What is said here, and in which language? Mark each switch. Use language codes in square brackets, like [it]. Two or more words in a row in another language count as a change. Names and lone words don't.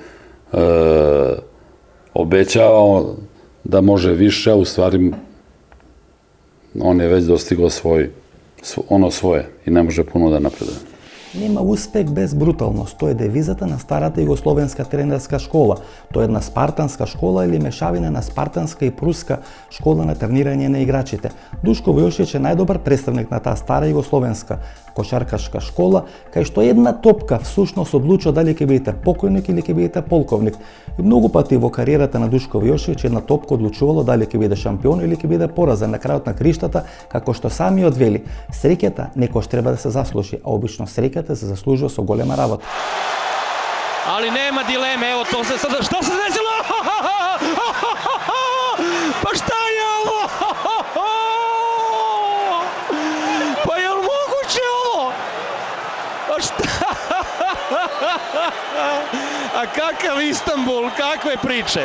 [sr] obećavao da može više, a u stvari on je već dostigao ono svoje i ne može puno da napreduje. [mk] Нема успех без бруталност. Тоа е девизата на старата југословенска тренерска школа. Тоа е една спартанска школа или мешавина на спартанска и пруска школа на тренирање на играчите. Душко Војошиć е најдобар представник на таа стара југословенска кошаркашка школа, кај што една топка всушност одлучува дали ќе бидете покојник или ќе бидете полковник. И многу пати во кариерата на Душко Војошиć една топка одлучувала дали ќе биде шампион или ќе биде поразен на крајот на криштата, како што самиот вели. Среќата некош треба да се заслужи, а обично среќата се заслужува со голема работа. [sr] Ali nema dileme, evo to se sada, šta se desilo? Pa šta je ovo? Pa je li moguće ovo? Pa šta? A kakav Istanbul, kakve priče?